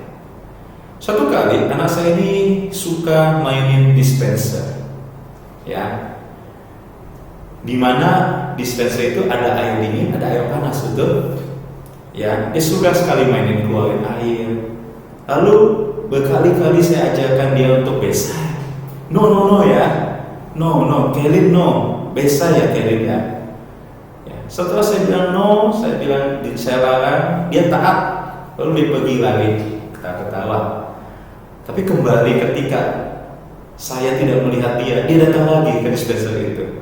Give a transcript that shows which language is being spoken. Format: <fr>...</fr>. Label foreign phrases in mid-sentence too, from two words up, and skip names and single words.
<id>Suatu kali anak saya ini suka mainin dispenser, ya, dimana dispenser itu ada air dingin, ada air panas, betul? Ya, dia suka sekali mainin keluarin air. Lalu berkali-kali saya ajarkan dia untuk besar. No ya, no, Kelin no, besar ya Kelin ya. Setelah saya bilang no, saya larang, dia taat. Lalu dia pergi lagi, ketawa. Tapi kembali ketika saya tidak melihat dia datang lagi ke dispenser itu.</id>